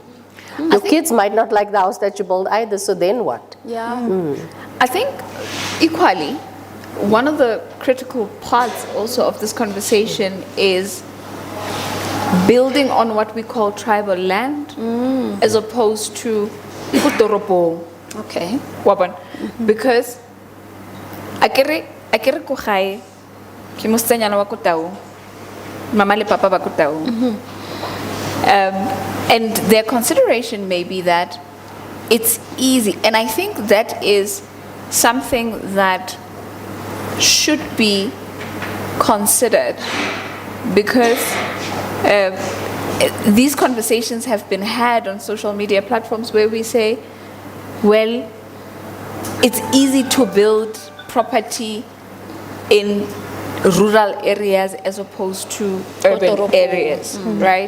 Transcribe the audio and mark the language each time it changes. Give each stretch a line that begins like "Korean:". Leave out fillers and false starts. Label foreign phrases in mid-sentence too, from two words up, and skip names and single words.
English: Your kids might not like the house that you build either, so then what? Yeah. I think equally, one of the critical parts also of this conversation is building on what we call tribal land as opposed to kutoropo. Okay.
Tswana: Wabon. Because akere ko gae ke mosenyana wa ko Tau. Mama le papa ba ko Tau.
English: And their consideration may be that it's easy. And I think that is something that should be considered, because these conversations have been had on social media platforms where we say, well, it's easy to build property in rural areas as opposed to urban areas, right?